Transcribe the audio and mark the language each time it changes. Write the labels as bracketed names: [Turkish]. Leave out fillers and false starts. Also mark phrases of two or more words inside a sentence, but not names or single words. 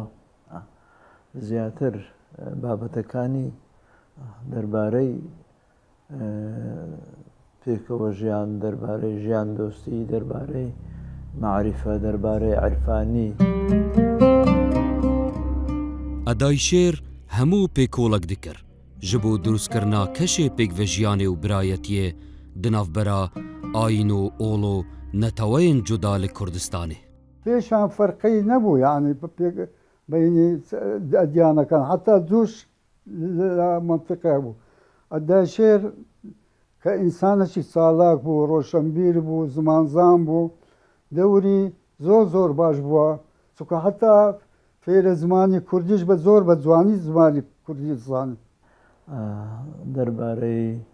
[Central Kurdish] زیاتر بابەتەکانی دەربارەی پێکەوە ژیان، دەربارەی ژیان دۆستی، دەربارەی معریفە، دەربارەی عرفانی. [Kurdish] ئەدای شێر هەموو پێکۆڵک دکرد ji bo drûstkirina keşê pêkvejiyanê û birayetiyê di navbera ayîn û ol û neteweyên cuda li Kurdistanê. [Central Kurdish] پێشان فەرقەی نەبوو، یعنی بینی ئەدیانەکان حتا دووش لە منتیقە بوو. ئەدای شێر کە ئینسانێکی چالاک بوو، ڕۆشنبیر بوو، زمانزان بوو، دەوری زۆر زۆر باش بووە، چونکە حتا فێرە زمانی کوردیش بە زۆر بە جوانی زمانی کوردی زانی.